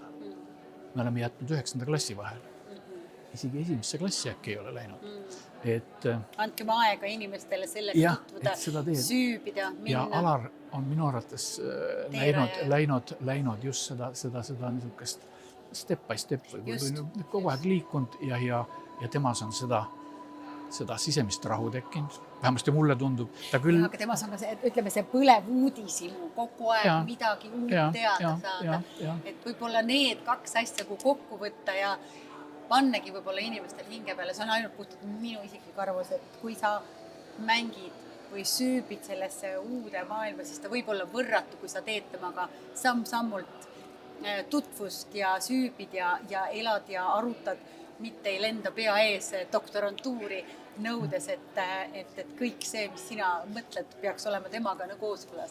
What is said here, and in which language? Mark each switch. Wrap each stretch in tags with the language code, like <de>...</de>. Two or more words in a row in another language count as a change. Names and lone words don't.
<et>Me oleme jätnud 9. klassi vahele. Isegi 1. klassi äkki ei ole läinud. Andkem aega inimestele sellest tutvuda, süübida, minna. Ja Alar on minu arvates läinud just seda niisugust</et> <en>step by step</en> <et>või kogu aeg liikunud ja temas on seda sisemist rahu tekkinud. Vähemasti mulle tundub. Aga temas on ka see, ütleme, see põlev uudisimu, kogu aeg midagi uut teada saada. Et võib-olla need 2 asja, kui kokku võtta ja pannegi võib-olla inimestel hinge peale, see on ainult puhtalt minu isiklik arvus, et kui sa mängid või süübid sellesse uude maailma, siis ta võib olla võrratu, kui sa teed temaga samm-sammult tutvust ja süübid ja elad ja arutad, mitte ei lenda pea ees doktorantuuri nõudes, et kõik see, mis sina mõtled, peaks olema temaga kooskõlas.</et>